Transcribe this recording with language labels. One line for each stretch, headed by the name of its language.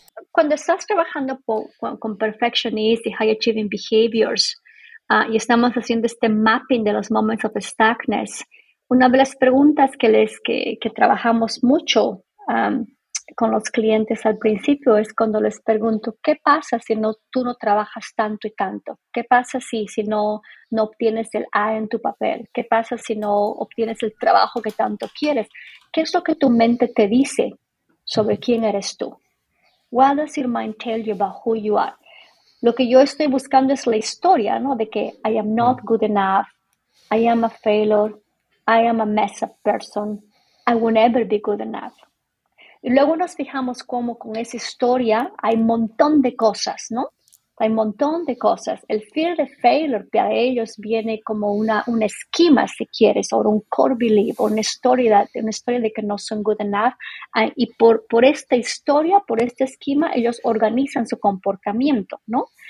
Spanish: Cuando estás trabajando con perfectionist y high achieving behaviors, y estamos haciendo este mapping de los moments of stuckness, una de las preguntas que trabajamos mucho con los clientes al principio es cuando les pregunto, ¿qué pasa si tú no trabajas tanto y tanto? ¿Qué pasa si no obtienes el A en tu papel? ¿Qué pasa si no obtienes el trabajo que tanto quieres? ¿Qué es lo que tu mente te dice sobre quién eres tú?
English: What does your mind tell you about who you are?
Spanish: Lo que yo estoy buscando es la historia, ¿no?
English: De que I am not good enough, I am a failure, I am a messed up person, I will never be good enough.
Spanish: Y luego nos fijamos cómo con esa historia hay un montón de cosas, ¿no? Hay un montón de cosas. El fear de failure para ellos viene como un esquema, si quieres, o un core belief, o una historia de que no son good enough. Y por esta historia, por este esquema, ellos organizan su comportamiento, ¿no?